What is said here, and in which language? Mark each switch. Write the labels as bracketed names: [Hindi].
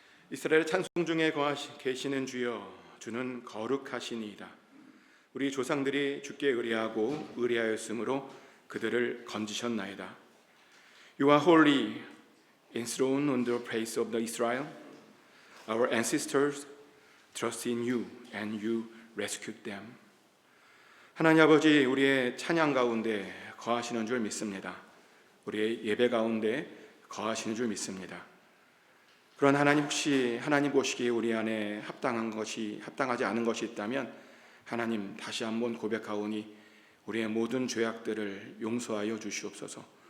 [Korean] 이스라엘 찬송 중에 계시는 주여, 주는 거룩하시니이다. 우리 조상들이 주께 의뢰하고 의뢰하였으므로 그들을 건지셨나이다. [English] You are holy, enthroned on the praise of the Israel. Our ancestors trusted in you and you rescued them. [Korean] 하나님 아버지, 우리의 찬양 가운데 거하시는 줄 믿습니다. 우리의 예배 가운데 거하시는 줄 믿습니다. 그런 하나님, 혹시 하나님 보시기에 우리 안에 합당하지 않은 것이 있다면 하나님 다시 한번 고백하오니 우리의 모든 죄악들을 용서하여 주시옵소서.